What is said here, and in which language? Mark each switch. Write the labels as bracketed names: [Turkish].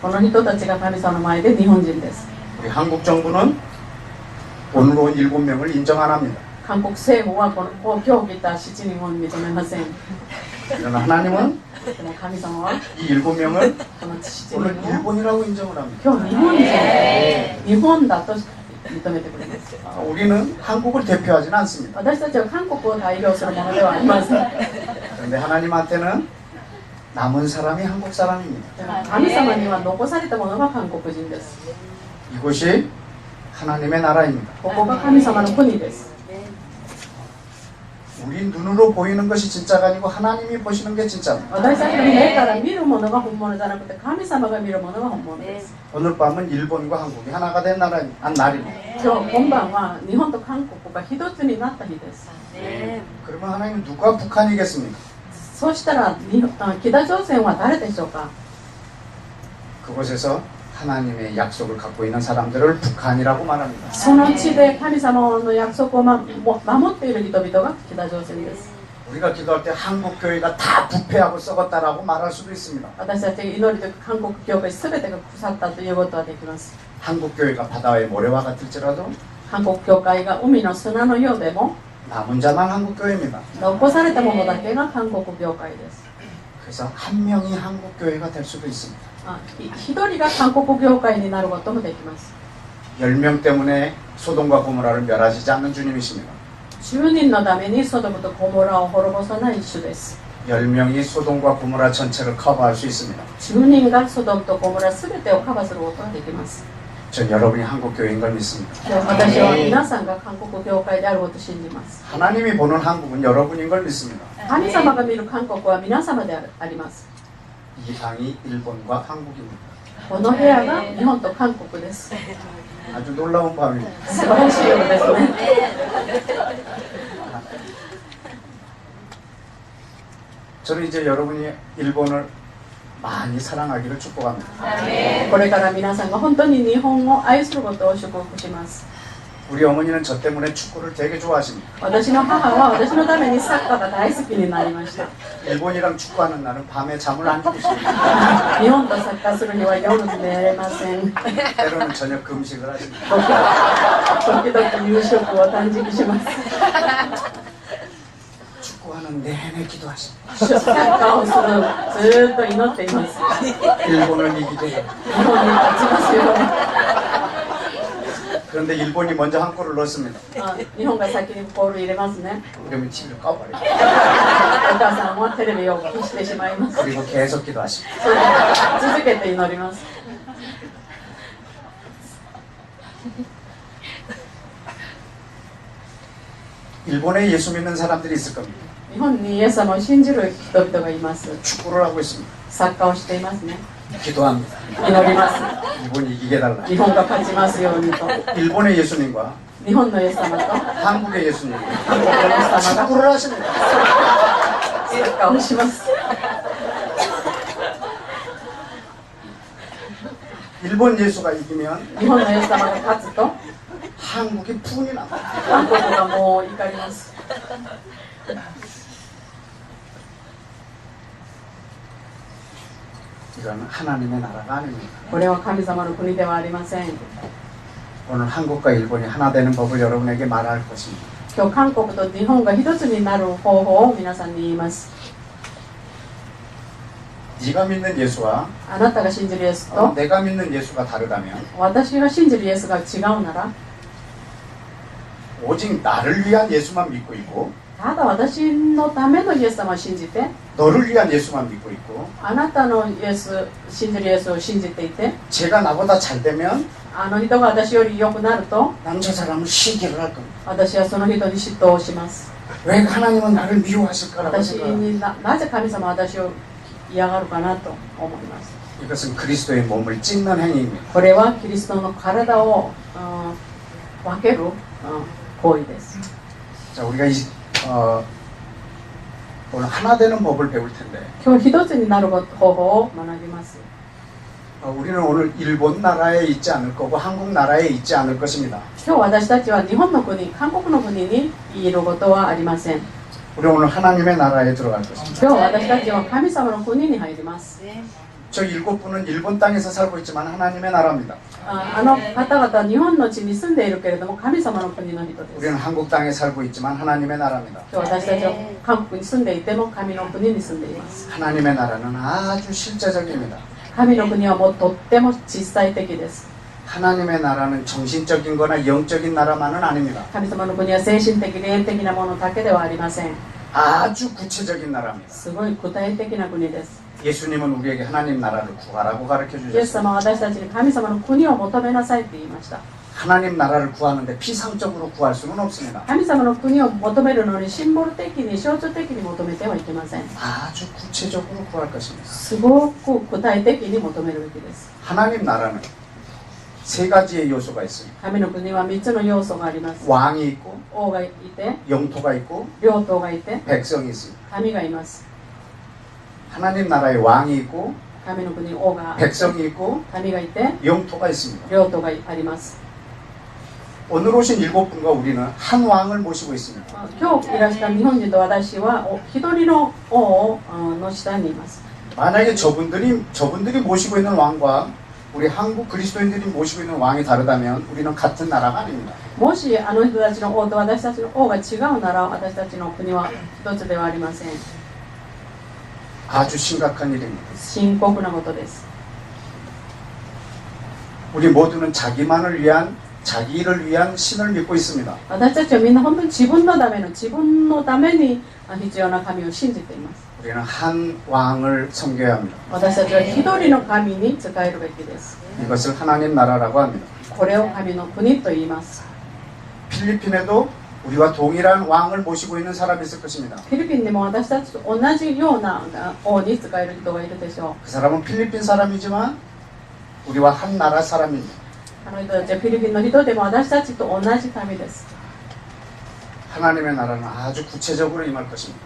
[Japanese] この人たちが神様の前で日本人です。 [Korean] 우리 한국 정부는 오늘 온 7명을 인정 안 합니다. [Japanese] 韓国政府はこの今日来た7人を認めません。 [Korean] 그러나 하나님은 [Japanese] でも神様は [Korean] 이 7명을 [Japanese] この7 [Korean] 오늘 [Japanese] 人を [Korean] 일본이라고 인정을 합니다. [Japanese] 今日日本人、日本だと認めてくれます。 [Korean] 우리는 한국을 대표하지는 않습니다. [Japanese] 私たちは韓国を代表するものではありません。 [Korean] 그런데 하나님한테는 남은 사람이 한국 사람입니다. [Japanese] でも神様には残されたものが韓国人です。 [Korean] 이곳이 하나님의 나라입니다. [Japanese] ここが神様の国です。 [Korean] 우리 눈으로 보이는 것이 진짜가 아니고 하나님이 보시는 게 진짜입니다. [Japanese] 私たちの目から見るものが本物じゃなくて神様が見るものが本物です。 [Korean] 오늘 밤은 일본과 한국이 하나가 된 날입니다. [Japanese] 今日今晩は日本と韓国が一つになった日です。 [Korean] 그러면 하나님 누가 북한이겠습니까? [Japanese] そうしたら北朝鮮は誰でしょうか。 [Korean] 그곳에서 하나님의 약속을 갖고 있는 사람들을 북한이라고 말합니다. [Japanese] その地で神様の約束を守っている人々が北朝鮮です。 [Korean] 우리가 기도할 때 한국 교회가 다 부패하고 썩었다라고 말할 수도 있습니다. [Japanese] 私たちが祈るとき韓国教会すべてが腐ったということはできます。 [Korean] 한국 교회가 바다의 모래와 같을지라도 [Japanese] 韓国教会が海の砂のようでも [Korean] 남은 자만 한국 교회입니다. [Japanese] 残されたものだけが韓国教会です。 [Korean] 그래서 한 명이 한국 교회가 될 수도 있습니다. [Japanese] 一人が韓国教会になることもできます。 [Korean] 10명 때문에 소돔과 고모라를 멸하시지 않는 주님이십니다. [Japanese] 10人のためにソドムとゴモラを滅ぼさない主です。 [Korean] 10명이 소돔과 고모라 전체를 커버할 수 있습니다. [Japanese] 10人がソドムとゴモラすべてをカバーすることができます。 [Korean] 전 여러분이 한국 교회인 걸 믿습니다. [Japanese] 私は皆さんが韓国教会であることを信じます。 [Korean] 하나님이 보는 한국은 여러분인 걸 믿습니다. [Japanese] 神様が見る韓国は皆様であります。 [Korean] 이 방이 일본과 한국입니다. [Japanese] この部屋が日本と韓国です。 [Korean] 아주 놀라운 밤입니다. [Japanese] 素晴らしい夜ですね。 [Korean] 저는 이제 여러분이 일본을 많이 사랑하기를 축복합니다. [Japanese] これから皆さんが本当に日本を愛することを祝福します。 [Korean] 우리 어머니는 저 때문에 축구를 되게 좋아하십니다. [Japanese] 私の母は私のためにサッカーが大好きになりました。 [Korean] 일본이랑 축구하는 날은 밤에 잠을 안 주무십니다. [Japanese] 日本とサッカーするには夜寝れません。 [Korean] 때로는 저녁 금식을 하십니다. [Japanese] 時々夕食を断食します。 [Korean] 축구하는 내내 기도하십니다. [Japanese] サッカーをするずーっと祈っています。 [Korean] 일본을 이기게 해요. [Japanese] 日本に勝ちますように。 [Korean] 그런데 일본이 먼저 한 골을 넣었습니다. [Japanese] 日本が先にボール入れますね。 [Korean] 그러면 TV를 꺼버려요. [Japanese] お母さんはテレビを消してしまいます。 [Korean] 그리고 계속 기도하십니다. [Japanese] それで続けて祈ります。 [Korean] 일본에 예수 믿는 사람들이 있을 겁니다. [Japanese] 日本にイエス様を信じる人々がいます。 [Korean] 축구를 하고 있습니다. [Japanese] サッカーをしていますね。 [Korean] 기도합니다. [Japanese] 祈ります。 [Korean] 일본이 이기게 해달라. [Japanese] 日本が勝ちますようにと。 [Korean] 일본의 예수님과 [Japanese] 日本のイエス様と [Korean] 한국의 예수님 [Japanese] 韓国のイエス様が [Korean] 축구를 하십니다. [Japanese] サッカーをします。 [Korean] 일본 예수가 이기면 [Japanese] 日本のイエス様が勝つと [Korean] 한국이 분이 납니다. [Japanese] 韓国がもう怒ります。 [Korean] 이건 하나님의 나라가 아닙니다. [Japanese] これは神様の国ではありません。 [Korean] 오늘 한국과 일본이 하나 되는 법을 여러분에게 말할 것입니다. [Japanese] 今日韓国と日本が一つになる方法を皆さんに言います。 [Korean] 네가 믿는 예수와 [Japanese] あなたが信じるイエスと [Korean] 내가 믿는 예수가 다르다면 [Japanese] 私が信じるイエスが違うなら [Korean] 오직 나를 위한 예수만 믿고 있고 [Japanese] ただ私のためのイエス様を信じて [Korean] 너를 위한 예수만 믿고 있고 [Japanese] あなたのイエス信じるイエスを信じていて [Korean] 제가 나보다 잘 되면 [Japanese] あの人が私より良くなると [Korean] 난 저 사람을 시기를 할 겁니다. [Japanese] 私はその人に嫉妬をします。 [Korean] 왜 하나님은 나를 미워하실까라고 [Japanese] 私 [Korean] 생각합니다. [Japanese] になぜ神様は私を嫌がるかなと思います。 [Korean] 이것은 그리스도의 몸을 찢는 행위입니다. [Japanese] これはキリストの体を分ける行為です。 [Korean] 자, 우리가 오늘 하나 되는 법을 배울 텐데 [Japanese] 今日一つになる方法を学びます。 [Korean] 우리는 오늘 일본 나라에 있지 않을 거고 한국 나라에 있지 않을 것입니다. [Japanese] 今日私たちは日本の国、韓国の国にいることはありません。 [Korean] 우리 오늘 하나님의 나라에 들어갈 것입니다. [Japanese] 今日私たちは神様の国に入ります。 [Korean] 저 7분은 일본 땅에서 살고 있지만 하나님의 나라입니다. [Japanese] あの方々は日本の地に住んでいるけれども神様の国の人です。 [Korean] 우리는 한국 땅에 살고 있지만 하나님의 나라입니다. [Japanese] 今日私たちは韓国に住んでいても神の国に住んでいます。 [Korean] 하나님의 나라는 아주 실제적입니다. [Japanese] 神の国はもうとっても実際的です。 [Korean] 하나님의 나라는 정신적인 거나 영적인 나라만은 아닙니다. [Japanese] 神様の国は精神的霊的なものだけではありません。 [Korean] 아주 구체적인 나라입니다. [Japanese] すごい具体的な国です。 [Korean] 예수님은 우리에게 하나님 나라를 구하라고 가르쳐 [Japanese] イエス [Korean] 주셨습니다. [Japanese] 様は私たちに神様の国を求めなさいって言いました。 [Korean] 하나님 나라를 구하는데 피상적으로 구할 수는 없습니다. [Japanese] 神様の国を求めるのにシンボル的に象徴的に求めてはいけません。 [Korean] 아주 구체적으로 구할 것입니다. [Japanese] すごく具体的に求めるべきです。 [Korean] 하나님 나라는 세 가지의 요소가 있습니다. [Japanese] 神の国は3つの要素があります。 [Korean] 왕이 있고 [Japanese] 王がいて、 [Korean] 영토가 있고 [Japanese] 領頭がいて、 [Korean] 백성이 있습니다. [Japanese] 神がいます。 [Korean] 하나님 나라에 왕이 있고 [Japanese] 神の国に王があって、 [Korean] 백성이 있고 [Japanese] 神がいて、 [Korean] 영토가 있습니다. [Japanese] 領頭があります。 [Korean] 오늘 오신 7분과 우리는 한 왕을 모시고 있습니다. [Japanese] 今日いらした日本人と私は一人の王の下にいます。 [Korean] 만약에 저분들이 모시고 있는 왕과 우리 한국 그리스도인들이 모시고 있는 왕이 다르다면 우리는 같은 나라가 아닙니다. [Japanese] もしあの人たちの王と私たちの王が違うなら私たちの国は一つではありません。 [Korean] 아주 심각한 일입니다. [Japanese] 深刻なことです。 [Korean] 우리 모두는 자기만을 위한 자기를 위한 신을 믿고 있습니다. [Japanese] 私たちはみんな本当に自分のために必要な神を信じています。 [Korean] 우리는 한 왕을 섬겨야 합니다. [Japanese] 私たちは一人の神に仕えるべきです。 [Korean] 이것을 하나님 나라라고 합니다. [Japanese] これを神の国と言います。 [Korean] 필리핀에도 우리와 동일한 왕을 모시고 있는 사람이 있을 것입니다. [Japanese] フィリピンでも私たちと同じような王に仕える人がいるでしょう。 [Korean] 그 사람은 필리핀 사람이지만 우리와 한 나라 사람입니다. [Japanese] あの人たちはフィリピンの人でも私たちと同じ民です。 [Korean] 하나님의 나라는 아주 구체적으로 임할 것입니다.